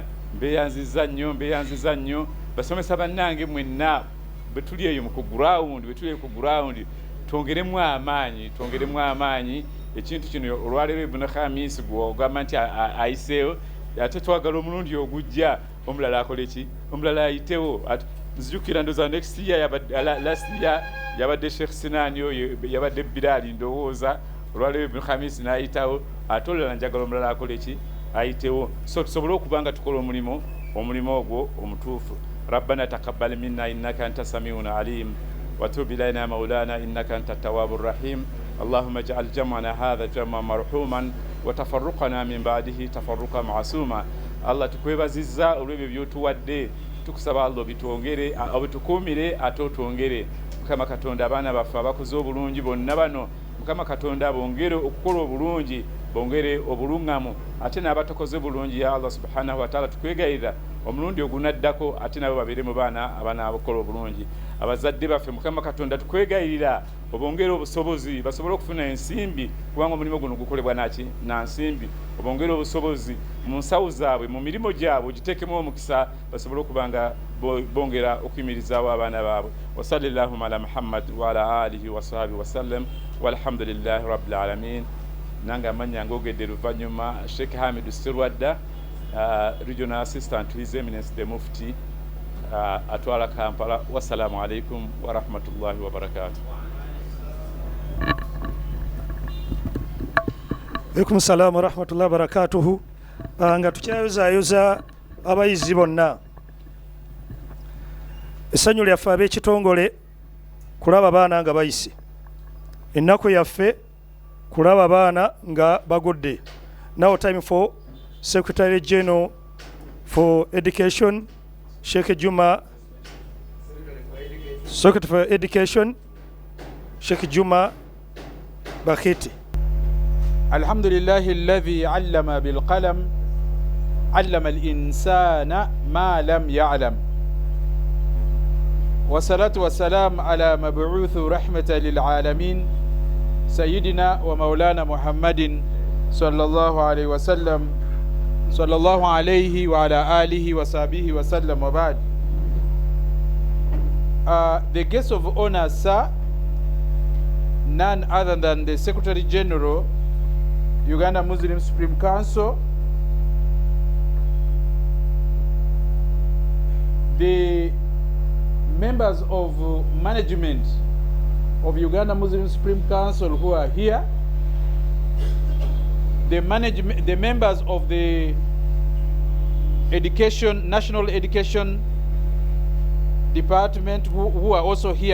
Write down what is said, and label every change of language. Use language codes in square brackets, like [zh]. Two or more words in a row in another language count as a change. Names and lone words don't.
[lg] Mbeyanziza nnyo basomesa bannange mwenna bwe tuli eyo mu ground twongeremu amaanyi. Ekintu kino olwaleero Ibn Khamis gw'ogamba nti ayiseewo ate twagala omulundi ogujja omulala akole ki, omulala ayitewo. Nzijukira ndoza [en] next year last year [lg] yabadde Sheikh Sinani oyo yabadde Bilali ndowooza, olwaleero Ibn Khamis n'ayitawo ate olulala njagala omulala akole ki, ayitewo. So tusobole okubanga tukola omulimo ogwo omutuufu. [ar] ربنا تقبل منا إنك أنت السميع العليم وتوب إلينا مولانا إنك أنت التواب الرحيم. اللهم اجعل جمعنا هذا جمعا مرحوما وتفرقنا من بعده تفرقا معصوما. [lg] الله tukwebaziza olw'ebyo by'otuwadde, tukusaba Allah bitwongere obitukuumire ate otwongere. Mukama Katonda abaana baffe abakoze obulungi bonna bano, Mukama Katonda bongere okukola obulungi, bongere obuluŋŋamu, ate n'abatakoze bulungi [ar] يا الله سبحانه وتعالى [lg] tukwegayirira omulundi ogunaddako ate nabo babeere mu baana abakola obulungi. Abazadde baffe Mukama Katonda tukwegayirira obongere obusobozi basobole okufuna ensimbi, kubanga omulimu guno gukolebwa na nsimbi. Obongere obusobozi mu nsawo zaabwe, mu mirimu gyabwe, ogiteekemu omukisa basobole okubanga bongera okuyimirizaawo abaana baabwe. [ar] وصلى الله على محمد وعلى آله وصحبه وسلم والحمد لله رب العالمين. [lg] Nange amanya ngogedde luvannyuma Sheikh Hamid Sirwadda, [en] Regional Assistant to His Eminence the Mufti atwala Kampala. [ar] والسلام عليكم ورحمة الله وبركاته. عليكم السلام ورحمة الله وبركاته. [lg] Nga tukyayozayoza abayizi bonna, essanyu lyaffe ab'ekitongole kulaba baana nga bayise, ennaku yaffe kulaba baana nga bagudde. [en] Now time for Secretary General for Education, Sheikh Juma. Secretary for Education, Sheikh Juma Bakiti. [ar] الحمد لله الذي علم بالقلم علم الإنسان ما لم يعلم والصلاة والسلام على مبعوث رحمة للعالمين سيدنا ومولانا محمد صلى الله عليه وسلم صلى الله عليه وعلى آله وصحبه وسلم وبعد. [en] The guest of honor, sir, none other than the Secretary General, Uganda Muslim Supreme Council, the members of management of Uganda Muslim Supreme Council who are here, the members of the National Education Department who are also here.